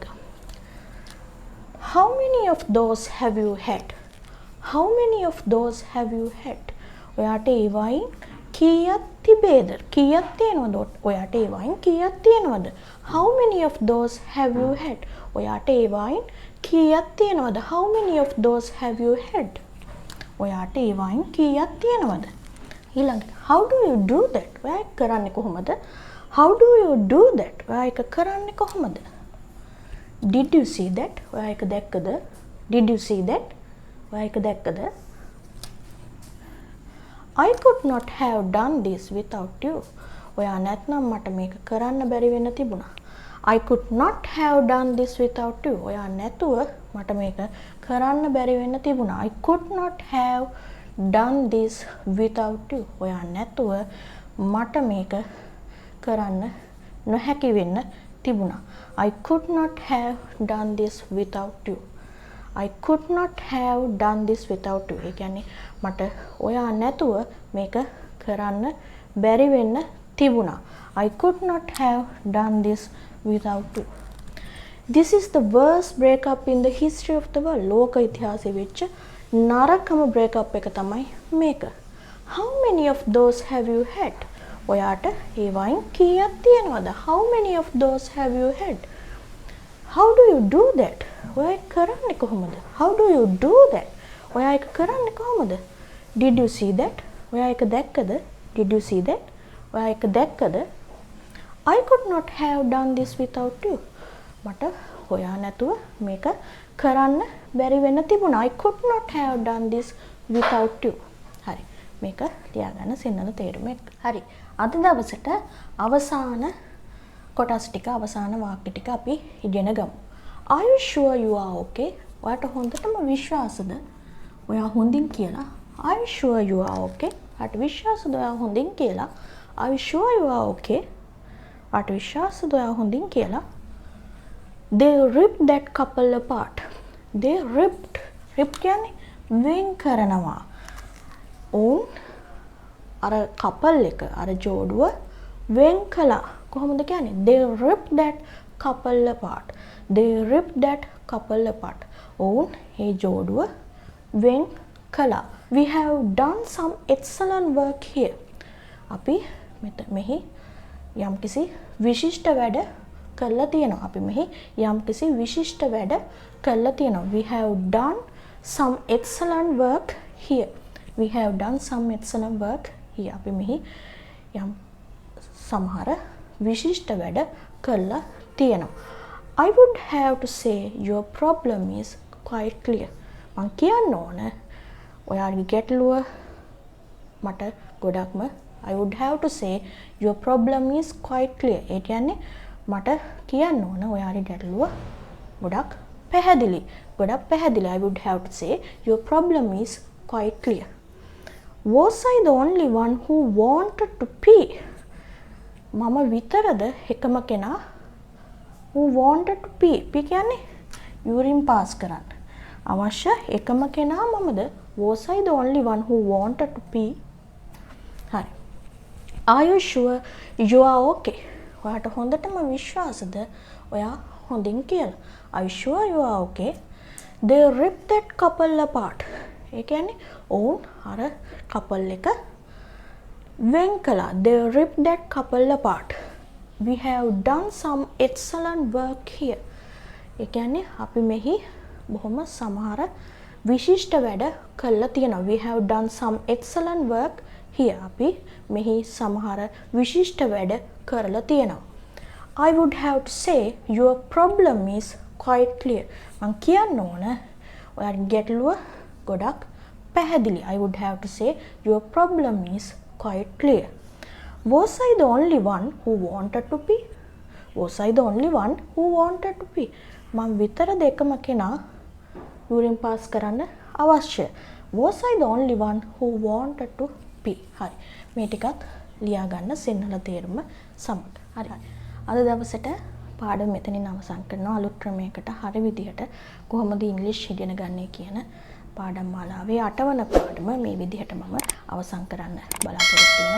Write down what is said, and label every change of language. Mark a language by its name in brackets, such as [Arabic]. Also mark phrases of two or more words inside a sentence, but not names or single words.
[English] How many of those have you had? How many of those have you had? [Sinhala] ඔයාට ඒ වයින් කීයක් තිබේද? කීයක් තියෙනවද? ඔයාට ඒ වයින් කීයක් තියෙනවද? [English] How many of those have you had? [Sinhala] ඔයාට ඒ වයින් කීයක් තියෙනවද? [English] How many of those have you had? [Sinhala] ඔයාට ඒ වයින් කීයක් තියෙනවද? ඊළඟට [English] how do you do that? [Sinhala] ඔයා කරන්නේ කොහොමද? [English] How do you do that? [Sinhala] ඔයා ඒක කරන්නේ කොහොමද? [English] Did you see that? [Sinhala] ඔයා ඒක දැක්කද? [English] Did you see that? [Sinhala] ඔයා ඒක දැක්කද? [English] I could not have done this without you. [Sinhala] ඔයා නැත්නම් මට මේක කරන්න බැරි වෙන්න තිබුණා. [English] I could not have done this without you. [Sinhala] ඔයා නැතුව මට මේක කරන්න බැරි වෙන්න තිබුණා. [English] I could not have done this without you. [Sinhala] ඔයා නැතුව මට මේක කරන්න නොහැකි වෙන්න තිබුණා. [English] I could not have done this without you. I could not have done this without you. [Sinhala] ඒ කියන්නේ මට ඔයා නැතුව මේක කරන්න බැරි වෙන්න තිබුණා. [English] I could not have done this without you. This is the worst breakup in the history of the world. [Sinhala] ලෝක ඉතිහාසයේ වෙච්ච නරකම breakup එක තමයි මේක. [English] How many of those have you had? [Sinhala] ඔයාට ඒ වයින් කීයක් තියෙනවද? [English] How many of those have you had? How do you do that? [Sinhala] ඔයා ඒක කරන්නේ කොහොමද? [English] How do you do that? [Sinhala] ඔයා ඒක කරන්නේ කොහොමද? [English] Did you see that? [Sinhala] ඔයා ඒක දැක්කද? [English] Did you see that? [Sinhala] ඔයා ඒක දැක්කද? [English] I could not have done this without you. [Sinhala] මට ඔයා නැතුව මේක කරන්න බැරි වෙන්න තිබුණා. [English] I could not have done this without you. [Sinhala] හරි. මේක ලියාගන්න සිංහල තේරුම එක්ක. හරි. අද දවසට අවසාන කොටස් ටික අවසාන වාක්‍ය ටික අපි ඉගෙන ගමු. [English] Are you sure you are okay? [Sinhala] ඔයාට හොඳටම විශ්වාසද? ඔයා හොඳින් කියලා. [English] Are you sure you are okay? [Sinhala] ඔයාට විශ්වාසද ඔයා හොඳින් කියලා? [English] Are you sure you are okay? [Sinhala] ඔයාට විශ්වාසද ඔයා හොඳින් කියලා? [English] They ripped that couple apart. They ripped. [Sinhala] Rip කියන්නේ වෙන් කරනවා. ඔවුන් අර couple එක අර ජෝඩුව වෙන් කළා. කොහොමද කියන්නේ? [English] They ripped that couple apart. They ripped that couple apart. [Sinhala] ඔවුන් ඒ ජෝඩුව වෙන් කළා. [English] We have done some excellent work here. [Sinhala] අපි මෙහි යම්කිසි විශිෂ්ට වැඩ කරලා තියෙනවා. අපි මෙහි යම්කිසි විශිෂ්ට වැඩ කරලා තියෙනවා. [English] We have done some excellent work here. We have done some excellent work here. [Sinhala] අපි මෙහි යම් සමහර විශිෂ්ට වැඩ කරලා තියෙනවා. [English] I would have to say your problem is quite clear. [Sinhala] මං කියන්න ඕන ඔයාගේ ගැටලුව මට ගොඩක්ම [English] I would have to say your problem is quite clear. [Sinhala] ඒ කියන්නේ මට කියන්න ඕන ඔයාගේ ගැටලුව ගොඩක් පැහැදිලි. ගොඩක් පැහැදිලි. [English] I would have to say your problem is quite clear. Was I the only one who wanted to pee? [Sinhala] මම විතරද එකම කෙනා [English] who wanted to pee? [Sinhala] pee කියන්නේ [English] urine pass [Sinhala] කරන්න. අවශ්‍ය එකම කෙනා මමද? [English] Was I the only one who wanted to pee? [Sinhala] හරි. [English] Are you sure you are okay? [Sinhala] ඔයාට හොඳටම විශ්වාසද ඔයා හොඳින් කියලා? [English] Are you sure you are okay? They ripped that couple apart. [Sinhala] ඒ කියන්නේ ඔවුන් අර couple එක වෙන් කළා. [English] They ripped that couple apart. We have done some excellent work here. [Sinhala] ඒ කියන්නේ අපි මෙහි බොහොම සමහර විශිෂ්ට වැඩ කළා තියෙනවා. [English] We have done some excellent work here. [Sinhala] අපි මෙහි සමහර විශිෂ්ට වැඩ කරලා තියෙනවා. [English] I would have to say your problem is quite clear. [Sinhala] මං කියන්න ඕන ඔයාගේ ගැටලුව ගොඩක් පැහැදිලි. [English] I would have to say your problem is quite clear. Was I the only one who wanted to pee? Was I the only one who wanted to pee? [Sinhala] මං විතරද එකම කෙනා [English] urine pass [Sinhala] කරන්න අවශ්‍ය? [English] Was I the only one who wanted to pee? [Sinhala] හරි. මේ ටිකත් ලියා ගන්න සිංහල තේරුම සමග. හරි. අද දවසට පාඩම මෙතනින් අවසන් කරනවා. අලුත් ක්‍රමයකට හරි විදිහට කොහොමද ඉංග්‍රීසි ඉගෙන ගන්නේ කියන පාඩම් මාලාවේ 8 වන පාඩම මේ විදිහට මම අවසන් කරන්න බලාපොරොත්තු වෙනවා.